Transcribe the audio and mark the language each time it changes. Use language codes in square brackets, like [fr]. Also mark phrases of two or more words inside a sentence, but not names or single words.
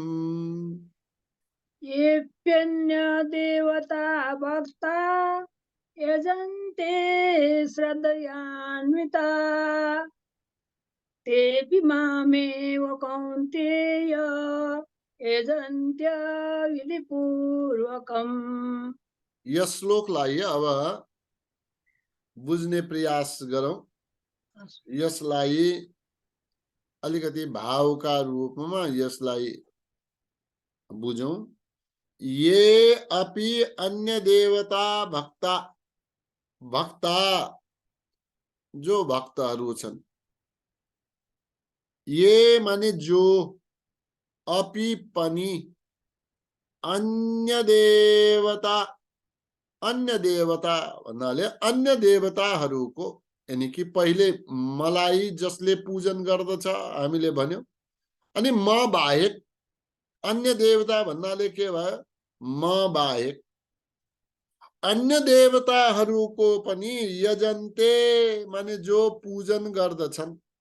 [sa] येऽप्यन्यदेवता भक्ता यजन्ते श्रद्धयान्विता तेऽपि मामेव कौन्तेय यजन्त्यविधिपूर्वकम्। [ne] यस श्लोकलाई अब बुझ्ने प्रयास गरौँ। यसलाई अलिकति भावका रूपमा यसलाई बुझौं। [sa] ये अपि अन्य देवता भक्ता भक्ता [ne] जो भक्तहरू छन्, ये माने जो, अपि पनि, अन्य देवता भन्नाले अन्य देवताहरूको, यानी कि पहिले मलाई जसले पूजन गर्दछ हामीले भन्यौं, अनि म बाहेक अन्य देवता भन्नाले के भयो, म बाहेक अन्य देवताहरूको पनि यजन्ते माने जो पूजन गर्दछन्,